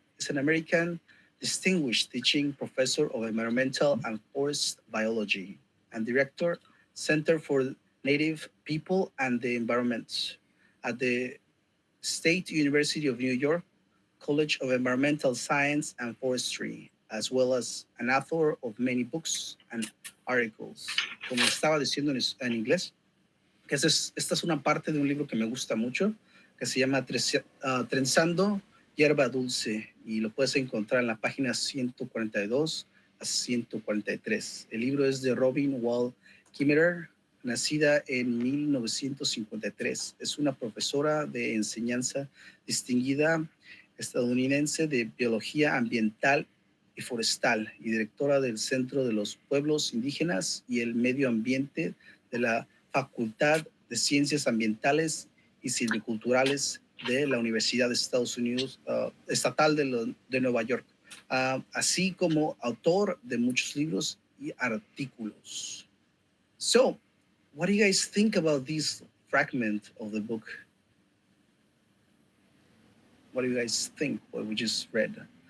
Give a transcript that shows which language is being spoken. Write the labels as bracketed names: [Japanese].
[English] He's an American distinguished teaching professor of environmental and forest biology and director, Center for Native People and the Environment at the State University of New York College of Environmental Science and Forestry, as well as an author of many books and articles. [Spanish] Como estaba diciendo en inglés, que esta es una parte de un libro que me gusta mucho, que se llama Trenzando Hierba Dulce, y lo puedes encontrar en la página 142 a 143. El libro es de Robin Wall Kimmerer, nacida en 1953. Es una profesora de enseñanza distinguida estadounidense de biología ambiental y forestal y directora del Centro de los Pueblos Indígenas y el Medio Ambiente de la Facultad de Ciencias Ambientales y Silviculturales de la Universidad de Estados Unidos Estatal de Nueva York, así como autor de muchos libros y artículos. [English] So, what do you guys think about this fragment of the book? What do you guys think, what we just read?